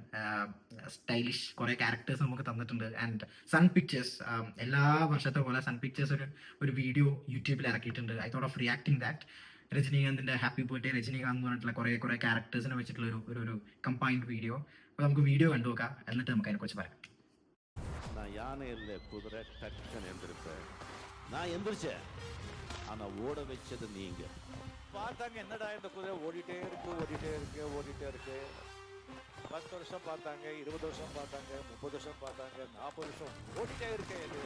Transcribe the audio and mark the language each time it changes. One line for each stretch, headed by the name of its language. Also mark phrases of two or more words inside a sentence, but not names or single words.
Malayalam: സ്റ്റൈലിഷ് കുറെ ക്യാരക്ടേഴ്സ് നമുക്ക് തന്നിട്ടുണ്ട്. ആൻഡ് സൺ പിക്ചേഴ്സ് എല്ലാ വർഷത്തെ പോലെ സൺ പിക്ചേഴ്സ് ഒരു വീഡിയോ യൂട്യൂബിൽ ഇറക്കിയിട്ടുണ്ട്.
English: I thought of reacting that.
Malayalam: രജനീകാന്തിന്റെ
English: happy birthday
Malayalam: രജനീകാന്ത് എന്ന് പറഞ്ഞിട്ടുള്ള കുറെ ക്യാരക്ടേഴ്സിനെ വെച്ചിട്ടുള്ള ഒരു
English: combined video.
Malayalam: അപ്പോൾ നമുക്ക് വീഡിയോ കണ്ടു നോക്കാം, എന്നിട്ട് നമുക്ക് അതിനെക്കുറിച്ച് പറയാം.
Tamil: நான் யானை இல்லை, குதிரை டக்குன்னு எந்திருப்பேன். நான் எந்திரிச்சேன், ஆனா ஓட வச்சது நீங்க. பார்த்தாங்க என்னடா இந்த குதிரை ஓடிட்டே இருக்கு 10 வருஷம் பார்த்தாங்க, 20 வருஷம் பார்த்தாங்க, 30 வருஷம் பார்த்தாங்க, 40 வருஷம் ஓடிட்டே இருக்கு.